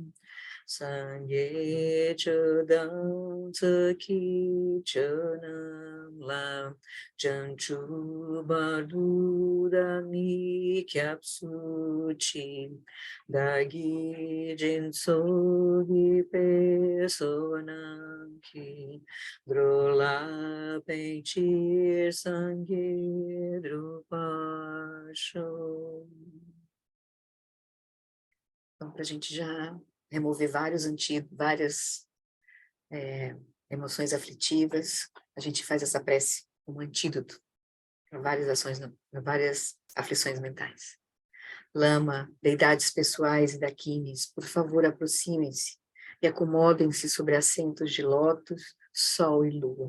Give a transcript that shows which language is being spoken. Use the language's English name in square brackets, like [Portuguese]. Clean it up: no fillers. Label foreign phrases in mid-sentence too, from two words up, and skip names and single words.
[Tibetan] སངས་རྒྱས་ཆོས་དང་ཚོགས་ཀྱི་མཆོག་རྣམས་ལ། བྱང་ཆུབ་བར་དུ་བདག་ནི་སྐྱབས་སུ་མཆི། བདག་གིས་སྦྱིན་སོགས་བགྱིས་པའི་བསོད་ནམས་ཀྱིས། འགྲོ་ལ་ཕན་ཕྱིར་སངས་རྒྱས་འགྲུབ་པར་ཤོག. [Portuguese] Então, para a gente já remover várias emoções aflitivas, a gente faz essa prece como antídoto para várias aflições mentais. Lama, deidades pessoais e daquines, por favor, aproximem-se e acomodem-se sobre assentos de lótus, sol e lua.